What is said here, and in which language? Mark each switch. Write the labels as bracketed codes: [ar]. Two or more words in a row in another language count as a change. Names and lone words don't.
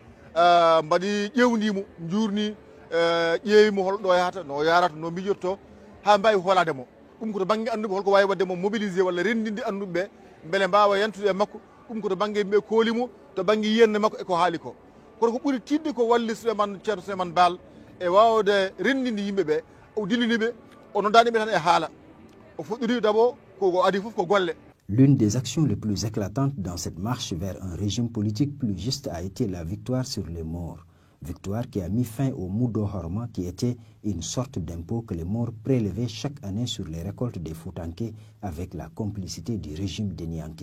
[ff] mbaɗi ƴewdimo jurni ƴeewimo holɗo yahata no yarata no mijotto ha mbawi hoolade mo ɗum ko to banggue anduɓe holko wawi wadde mo mobilisé walla rendinde anduɓeɓe beele mbawa yantude e makko ɗum ko to banggue yimɓe koolimo to banggue yiyande makko eko haali ko kono ko ɓuuri tidde ko walli Ceerno Souleymane Baal e wawde rendinde yimɓeɓe o dilliniɓe o noddaniɓe tan e haala o fuɗɗori d'abord ko adi fof ko golle. [fr] L'une des actions les plus éclatantes dans cette marche vers un régime politique plus juste a été la victoire sur les Maures. Victoire qui a mis fin au Mudo Horma, qui était une sorte d'impôt que les Maures prélevaient chaque année sur les récoltes des Foutanké avec la complicité du régime dénianké.